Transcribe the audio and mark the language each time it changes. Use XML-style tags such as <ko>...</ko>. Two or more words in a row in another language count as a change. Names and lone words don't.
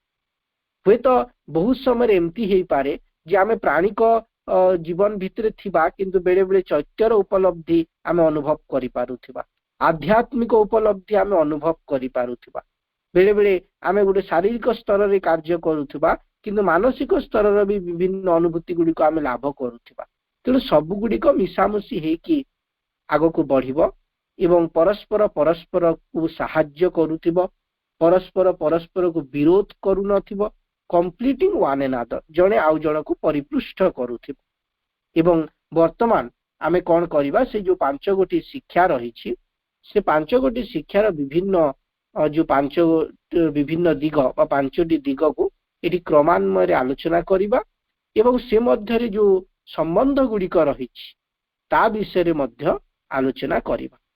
<or>ହୁଏ ତ ବହୁତ ସମୟ ଏମିତି ହେଇ ପାରେ ଯେ ଆମେ ପ୍ରାଣିକ ଜୀବନ ଭିତରେ ଥିବା କିନ୍ତୁ ବେଳେ ବେଳେ ଚୈତ୍ୟର ଉପଲବ୍ଧି ଆମେ ଅନୁଭବ କରି ପାରୁଥିବା, ଆଧ୍ୟାତ୍ମିକ ଉପଲବ୍ଧି ଆମେ ଅନୁଭବ କରି ପାରୁଥିବା, ବେଳେ ବେଳେ ଆମେ ଗୋଟେ ଶାରୀରିକ ସ୍ତର ରେ କାର୍ଯ୍ୟ କରୁଥିବା କିନ୍ତୁ ମାନସିକ ସ୍ତର ରେ ଭି ବିଭିନ୍ନ ଅନୁଭୂତି ଗୁଡ଼ି କୁ ଆମେ ଲାଭ କରୁଥିବା। ତେଣୁ ସବୁ ଗୁଡ଼ିକ ମିଶାମିଶି ହେକି ଆଗକୁ ବଢ଼ିବ ଏବଂ ପରସ୍ପର ପରସ୍ପର କୁ ସାହାଯ୍ୟ କରୁଥିବ, ପରସ୍ପର ପରସ୍ପର କୁ ବିରୋଧ କରୁ ନଥିବ,</or> <en>completing one another,</en> <or>ଜଣେ ଆଉ ଜଣ କୁ ପରିପୁଷ୍ଟ କରୁଥିବ। ଏବଂ ବର୍ତ୍ତମାନ ଆମେ କଣ କରିବା, ସେ ଯେ ପାଞ୍ଚ ଗୋଟି ଶିକ୍ଷା ରହିଛି ସେ ପାଞ୍ଚ ଗୋଟି ଶିକ୍ଷାର ବିଭିନ୍ନ ଯେ ପାଞ୍ଚ ବିଭିନ୍ନ ଦିଗ ବା ପାଞ୍ଚଟି ଦିଗ କୁ ଏଟି କ୍ରମାନ୍ୱୟ ରେ ଆଲୋଚନା କରିବା ଏବଂ ସେ ମଧ୍ୟ ରେ ଯେ ସମ୍ବନ୍ଧ ଗୁଡ଼ିକ ରହିଛି ତା ବିଷୟ ରେ ମଧ୍ୟ ଆଲୋଚନା କରିବା।</or>